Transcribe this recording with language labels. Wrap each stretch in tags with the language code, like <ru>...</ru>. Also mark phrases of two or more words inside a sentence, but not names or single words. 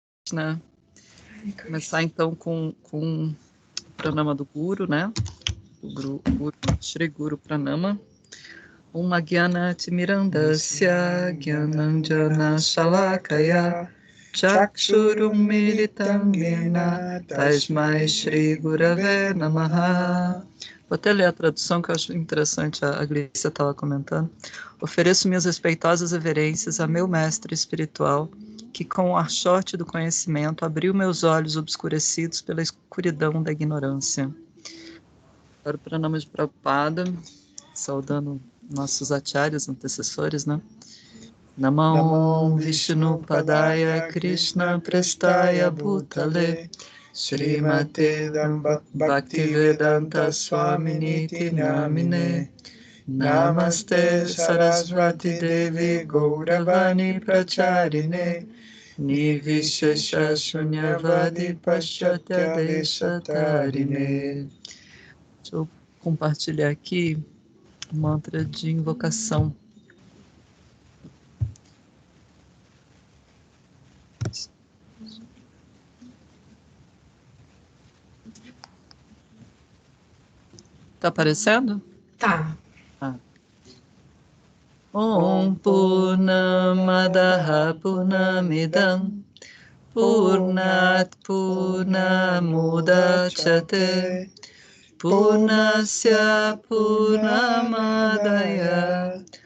<pt>Krishna. Começar então com o pranama do Guru, né? O Guru,</pt> <sa>Shri Guru Pranama. Om Gyana Timirandasya Gyananjana Shalakaya Chakshurum Militam Yena Tasmai Shri Gurave Namaha.</sa> <pt>Vou até ler a tradução que eu acho interessante, a Glícia estava comentando. Ofereço minhas respeitosas reverências a meu mestre espiritual, que com o archote do conhecimento abriu meus olhos obscurecidos pela escuridão da ignorância. Para o pranama de Prabhupada, saudando nossos acharyas, antecessores, né?</pt> <sa>Namam Vishnu Padaya Krishna Prestaya Bhutale Srimate Bhaktivedanta Swaminiti Namine Namaste Sarasvati Devi Gauravani Pracharine Nivishesha Shunyavadi Paschatya Deshatarine.</sa> <pt>Deixa eu compartilhar aqui o mantra de invocação. Tá aparecendo? Tá.</pt> <sa>Om Purnamadaha Purnamidam Purnat Purnamudachyate Purnasya Purnamadaya</sa>